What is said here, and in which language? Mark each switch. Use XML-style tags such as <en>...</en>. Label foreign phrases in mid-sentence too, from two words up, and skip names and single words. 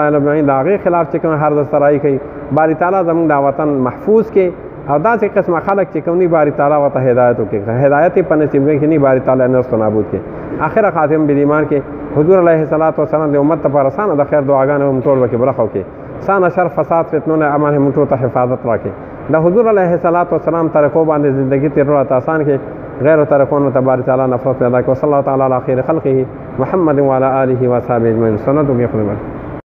<ps>علیهم د هغې خلاف چې کوم هر د سرایي کوي باری تعالیٰ زموږ د وطن محفوظ کې او داسې قسمه خلک چې کوم نی باری تعالیٰ ورته هدایت وکړي هدایت یې په نصیب کوي چې نی باری تعالیٰ نست و نابود کړي آخره</ps> <ar>خاتم بالایمان</ar> <ps>کې حضور</ps> <ar>علیه الصلاۃ والسلام</ar> <ps>د امت لپاره سانه د خیر دعاګانې هم ټول وکړي برخه وکړي سانه شر فساد فتنو نه امن هم ټول ته حفاظت راکړي د حضور</ps> <ar>علیه الصلاۃ والسلام</ar> <ps>طریقو باندې زندگی تیرول آسان کې غیر طریقونو ته باری تعالیٰ نفرت پیدا کړي</ps> <ar>صلی الله تعالی علی خیر خلقه محمد وعلى آله وصحبه اجمعین</ar> <ps>سنت و</ps>